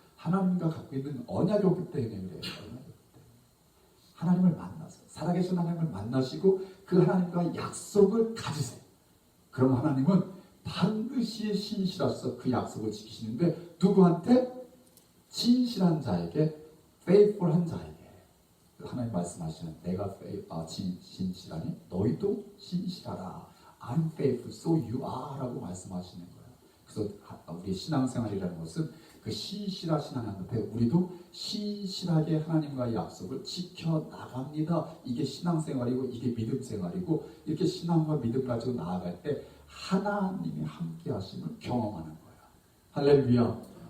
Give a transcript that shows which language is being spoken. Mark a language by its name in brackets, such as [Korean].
[Korean] 하나님과 갖고 있는 언약이 없기 때문에 그래요. 하나님을 만나서 살아계신 하나님을 만나시고 그 하나님과 약속을 가지세요. 그럼 하나님은 반드시 신실하셔서 그 약속을 지키시는데 누구한테? 진실한 자에게, faithful한 자에게. 하나님 말씀하시는 내가 진실하니 너희도 신실하라. [English] I'm faithful, so you are [Korean] 라고 말씀하시는 거예요. 그래서 우리 신앙생활이라는 것은 그 신실하신 하나님 앞에 우리도 신실하게 하나님과의 약속을 지켜나갑니다. 이게 신앙생활이고 이게 믿음생활이고 이렇게 신앙과 믿음 가지고 나아갈 때 하나님의 함께 하심을 경험하는 거예요. 할렐루야.